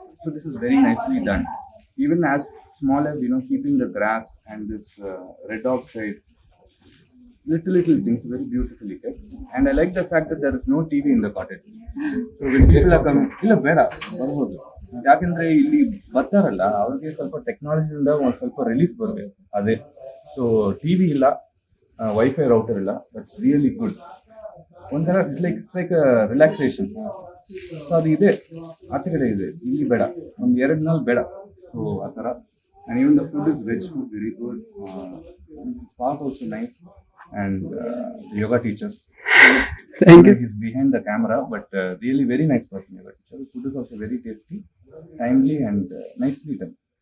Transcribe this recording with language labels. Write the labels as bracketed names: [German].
[English] So this is very nicely done. Even as small as keeping the grass and this red oxide, little things very beautifully kept. And I like the fact that there is no TV in the cottage. So when people are coming, [Kannada] ಇಲ್ಲ ಬೇಡ ಬರ್ಬೋದು. ಯಾಕಂದ್ರೆ ಇಲ್ಲಿ ಬರ್ತಾರಲ್ಲ ಅವ್ರಿಗೆ ಸ್ವಲ್ಪ ಟೆಕ್ನಾಲಜಿಯಿಂದ ಒಂದು ಸ್ವಲ್ಪ ರಿಲೀಫ್ ಬರಬೇಕು, ಅದೇ. [English] So TV ಇಲ್ಲ, wifi router ಇಲ್ಲ, that's really good. [Kannada] ಒಂಥರ [English] It's like relaxation. [Kannada] ಸೊ ಅದು ಇದೆ, ಆಚೆ ಕಡೆ ಇದೆ, ಇಲ್ಲಿ ಬೇಡ, ಒಂದು 2 ನಾள் ಬೇಡ. ಸೊ ಆ ಥರ. [English] And even the food is veg food, very good. Path also nice, and the yoga teacher. Thank you. He's behind the camera, but really very nice person. Yoga teacher. The food is also very tasty, timely, and nicely done.